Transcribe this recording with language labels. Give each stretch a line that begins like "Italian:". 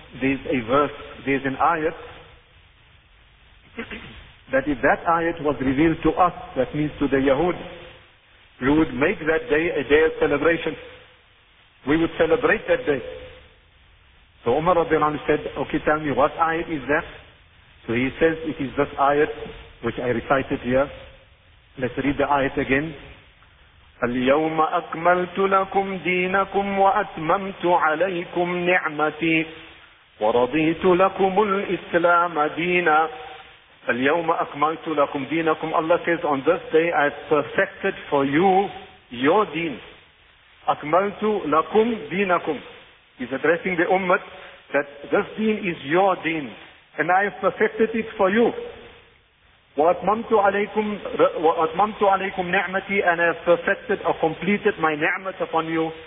English: there's a verse, there's an ayat, that if that ayat was revealed to us, that means to the Yahud, we would make that day a day of celebration. We would celebrate that day. So Umar radiallahu anhu said, okay, tell me, what ayat is that? So he says, it is this ayat, which I recited here. Let's read the ayat again.
Arabic: اليوم أكملت لكم دينكم وأتممت عليكم نعمتي ورضيت لكم الإسلام دينا. اليوم أكملت لكم دينكم.
English: Allah says, on this day I have perfected for you your deen.
Arabic: أكملت لكم دينكم.
English: He's addressing the ummah that this deen is your deen and I have perfected it for you.
Arabic: وَأَتْمَمْتُ عَلَيْكُمْ نِعْمَتِي
English: and I have perfected or completed my ni'mat upon you.